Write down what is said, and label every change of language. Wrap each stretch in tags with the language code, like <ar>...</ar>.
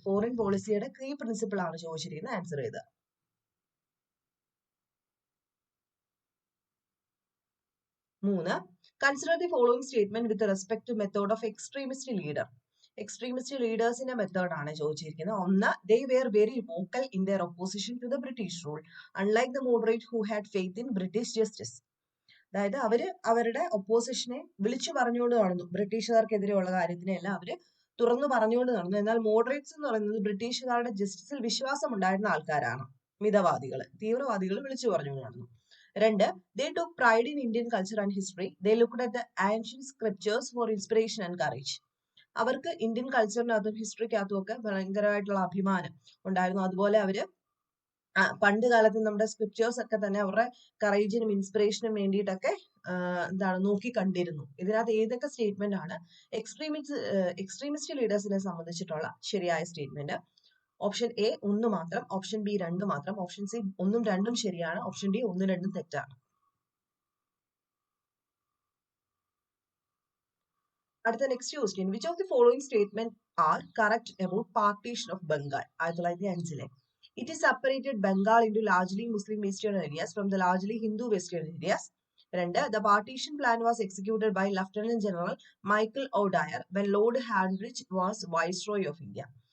<ml>Foreign പോളിസിയുടെ key principle ആണ് ചോദിച്ചിരിക്കുന്നത്. ആൻസർ ചെയ്ത്.</ml> <en>3, consider the following statement with respect to method of extremist leader.</en> <ml>Extremist ലീഡേഴ്സിന്റെ method ആണ് ചോദിച്ചിരിക്കുന്നത്.</ml> <en>1, they were very vocal in their opposition to the British rule, unlike the moderate who had faith in British justice.</en> <ml>അതായത് അവര് അവരുടെ ഒപ്പോസിഷനെ വിളിച്ചു പറഞ്ഞുകൊണ്ട് നടന്നു. ബ്രിട്ടീഷുകാർക്കെതിരെയുള്ള കാര്യത്തിനെല്ലാം അവര് തുറന്നു പറഞ്ഞുകൊണ്ട് നടന്നു. എന്നാൽ മോഡറേറ്റ്സ് എന്ന് പറയുന്നത് ബ്രിട്ടീഷുകാരുടെ ജസ്റ്റിസിൽ വിശ്വാസം ഉണ്ടായിരുന്ന ആൾക്കാരാണ്. മിതവാദികൾ, തീവ്രവാദികൾ വിളിച്ചു പറഞ്ഞുകൊണ്ട് നടന്നു.</ml> <en>2, they took pride in Indian culture and history. They looked at the ancient scriptures for inspiration and courage.</en> <ml>അവർക്ക് ഇന്ത്യൻ കൾച്ചറിനകത്തും ഹിസ്റ്ററിക്കകത്തും ഒക്കെ ഭയങ്കരമായിട്ടുള്ള അഭിമാനം ഉണ്ടായിരുന്നു. അതുപോലെ അവര് പണ്ട് കാലത്ത് നമ്മുടെ സ്ക്രിപ്റ്റേഴ്സ് ഒക്കെ തന്നെ അവരുടെ കറേജിനും ഇൻസ്പിറേഷനും വേണ്ടിയിട്ടൊക്കെ എന്താണ് നോക്കി കണ്ടിരുന്നു. ഇതിനകത്ത് ഏതൊക്കെ സ്റ്റേറ്റ്മെന്റ് ആണ് എക്സ്ട്രീമിസ്റ്റ് ലീഡേഴ്സിനെ സംബന്ധിച്ചിട്ടുള്ള ശരിയായ സ്റ്റേറ്റ്മെന്റ്? ഓപ്ഷൻ എ 1 മാത്രം, ഓപ്ഷൻ ബി 2 മാത്രം, ഓപ്ഷൻ സി 1ഉം 2ഉം ശരിയാണ്, ഓപ്ഷൻ ഡി 1ഉം 2ഉം തെറ്റാണ്.</ml> <en>അടുത്ത next question, which of the following statement are correct about partition of Bengal? 1905. It is separated Bengal into largely Muslim western areas from the largely Hindu western areas. 2, the partition plan was executed by Lieutenant General Michael O'Dwyer when Lord Hanbridge was Viceroy of India.</en>